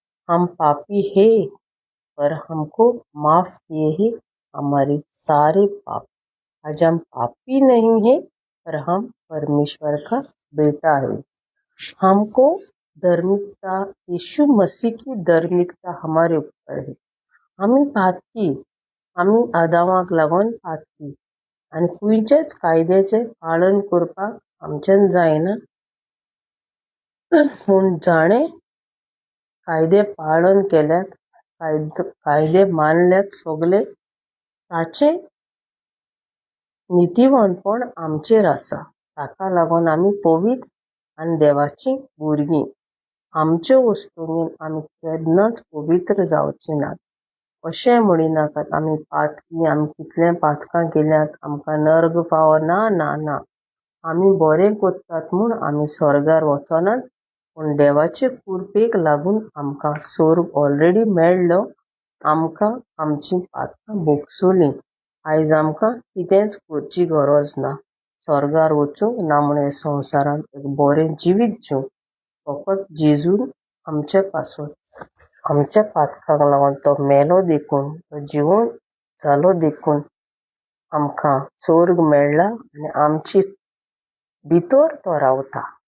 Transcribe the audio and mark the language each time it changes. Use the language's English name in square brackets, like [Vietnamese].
[Hindi] हम पापी है, पर हमको माफ किए ही हमारे सारे पाप। आज हम पापी नहीं है, पर हम परमेश्वर का बेटा है। हमको धार्मिकता, यीशु मसीह की धार्मिकता हमारे ऊपर है। [Konkani] आम्ही पातकी, आम्ही आदामाक लागून पातकी, आणि खंयच्याच कायद्याचे पालन करपाक आमच्यान जायना। पूण जाणे कायदे पालन केल्यात, कायदे मानल्यात सगळे, ताचे नितीवणपण आमचेर आसा। ताका लागून आमी पवित्र आनी देवाची भुरगीं। आमच्यो वस्तूंनी आमी केन्नाच पवित्र जावचे नात। अशें म्हणिनाकात आमी पातकी, आमी कितले पातकां केल्यात, आमकां नर्ग पावना, ना ना। आमी बरें करतात म्हूण आमी स्वर्गार वचनात, पूण देवाचे कृपेक लागून आमकां स्वर्ग ऑलरेडी मेळ्ळो। आमकां आमची पातकां भोगसुलीं। आयज आमकां कितेंच करची गरज ना। स्वर्गार वचूंक ना म्हूण हे संवसारांत एक बरें जिवीत जिवंक फकत जेजून आमच्या पासून आमच्या पातकांक लागून तो मेलो देखून, तो जिवंत जालो देखून आमकां स्वर्ग मेळ्ळा आनी आमची भितर तो रावता।